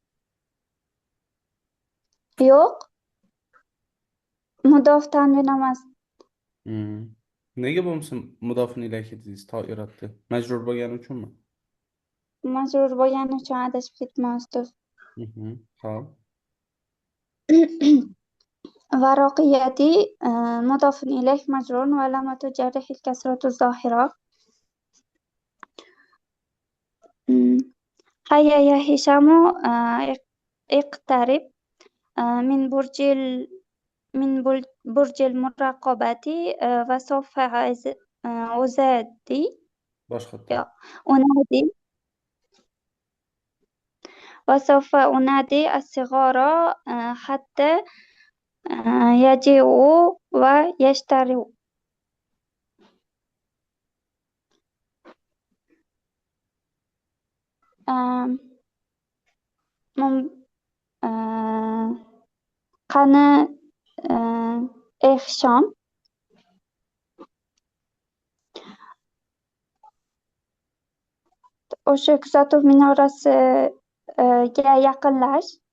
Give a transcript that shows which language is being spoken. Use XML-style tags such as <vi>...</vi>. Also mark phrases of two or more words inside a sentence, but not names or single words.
<uz>Yo'q. Mudof tanvin emas. Nega bo'lmasa mudofun ilayhi dedingiz toiratda? Majrur bo'lgani uchunmi? Majbur bo'lgani uchun adashib ketdim ustoz. Xo'p.</uz> <ar>ورقياتي مضاف إليه مجرور وعلامة جره الكسرة الظاهرة. هيا يا هشام اقترب من برج المراقبة وسوف أزادي</ar> <uz>Boshqa.</uz> <ar>أنادي وسوف أنادي الصغار حتى يجيئوا ويشتروا.</ar> <uz>qani Hisham o'sha kuzatuv minorasiga yaqinlash.</uz>